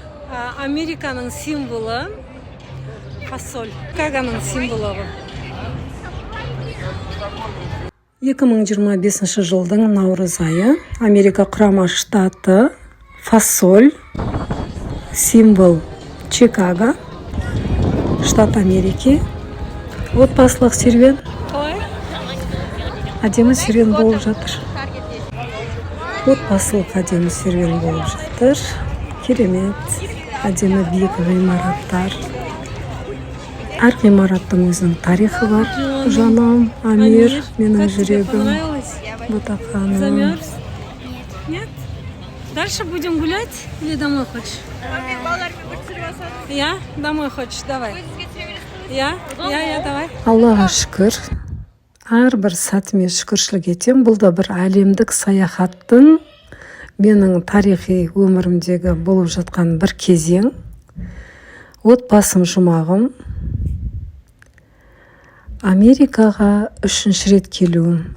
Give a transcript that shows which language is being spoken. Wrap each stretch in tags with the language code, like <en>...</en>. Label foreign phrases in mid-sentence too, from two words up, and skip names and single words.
<kk>Американың символы фасоль. Чикагоның символы бұл. 2025 жылдың наурыз айы Америка құрама штаты фасоль, символ Чикаго,</kk> <ru>штат Америки.</ru> <kk>Отбасылық серуен. Әдемі серуен болып жатыр. Отбасылық әдемі серуен болып жатыр. Керемет, әдемі биік ғимараттар. Әр ғимараттың өзінің тарихы бар. Жаным, Амир, менің жүрегім, Ботақаным.</kk> <ru>Замерз? Нет? Дальше будем гулять или домой хочешь? Я? Домой хочешь? Давай. Я, давай.</ru> <kk>Аллаға шүкір. Әрбір сәтіме шүкіршілік етем. Бұл да бір әлемдік саяхаттың менің тарихи өмірімдегі болып жатқан бір кезең. Отбасым жұмағым. Америкаға 3-ші рет келуім.</kk>